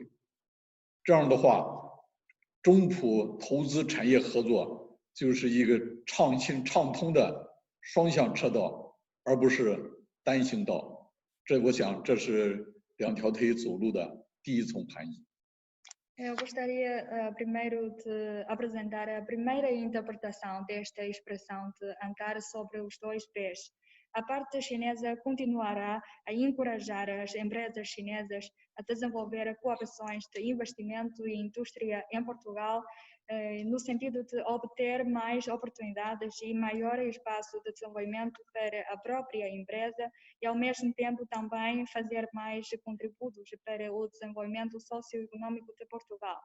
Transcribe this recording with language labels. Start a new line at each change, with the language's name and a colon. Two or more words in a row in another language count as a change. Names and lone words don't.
Chinese: 这样的话，中葡投资产业合作就是一个畅通的双向车道，而不是单行道。我想这是 两条腿走路的第一层含义。
Portuguese: Eu gostaria primeiro de apresentar a primeira interpretação desta expressão de andar sobre os dois pés. A parte chinesa continuará a encorajar as empresas chinesas a desenvolver cooperações de investimento e indústria em Portugal, no sentido de obter mais oportunidades e maior espaço de desenvolvimento para a própria empresa e, ao mesmo tempo, também fazer mais contributos para o desenvolvimento socioeconômico de Portugal.